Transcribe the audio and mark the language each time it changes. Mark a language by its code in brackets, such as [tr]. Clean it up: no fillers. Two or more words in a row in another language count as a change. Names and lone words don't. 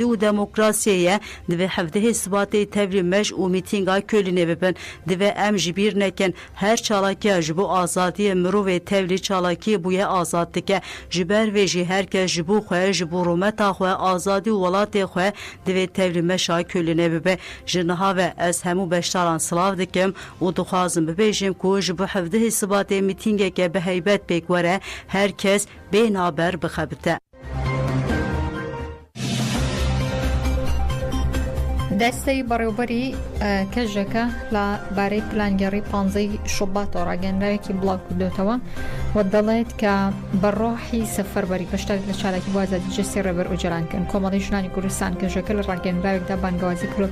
[ku] û demokrasiyeye dibe hevdehê sibatê tevlî mej û mîtînga kölînê bibin dibe em ji bîr nekin her çalakiya ji bo azadiyê mirovê tevlî çalakiyê bûye azad dike ji ber vê jî herkes ji bo xwe ji bo rûmeta xwe azadî û welatê xwe divê tevlî meşa kölînê bibe ji niha ve ez hemû beşdaran silav dikim û dixwazim bibêjim ku ji bo hevdehê sibatê mîtîngeke bi heybet pêk were herkes bênaber bixebite. [ckb] دەستەی بەڕێوەبەری کەژەکە لە بارەی پلانگەڕی 15 شوباتەوە ڕاگەنراوێکی بڵاو کردوتەوە و دەڵێت کە بەڕۆحی سەفەربەری پشتێک لە چالاکی بۆ ئازادی جەستی ڕێبەر ئۆجەلانکردن کۆمەڵی ژنانی کوردستان کەژەکە لە ڕاگەنراوێکدا بانگوازی کردووە